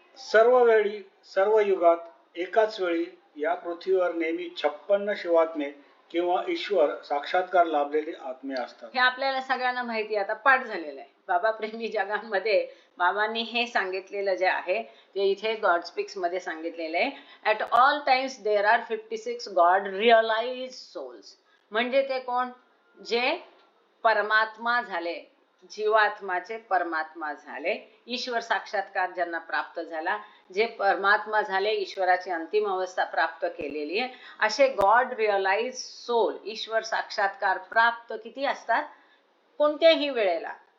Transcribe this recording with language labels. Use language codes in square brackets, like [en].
[mr] सर्व वेळी सर्व युगात एकाच वेळी या पृथ्वीवर नेहमी 56 शिवात्मे किंवा ईश्वर साक्षात्कार लाभलेले आत्मे असतात. हे आपल्याला सगळ्यांना माहिती, आता पाठ झालेलं आहे. बाबा प्रेमी जगामध्ये बाबांनी हे सांगितलेलं जे आहे ते इथे गॉड स्पीक्स मध्ये सांगितलेलं आहे. [en] At all times there are 56 God realise souls. [mr] म्हणजे ते कोण? जे परमात्मा झाले, जीवात्माचे परमात्मा झाले, ईश्वर साक्षात्कार ज्यांना प्राप्त झाला, जे परमात्मा झाले, ईश्वराची अंतिम अवस्था प्राप्त केलेली आहे, असे गॉड रिअलाइज सोल, ईश्वर साक्षात्कार प्राप्त किती असतात? कोणत्याही वेळेला.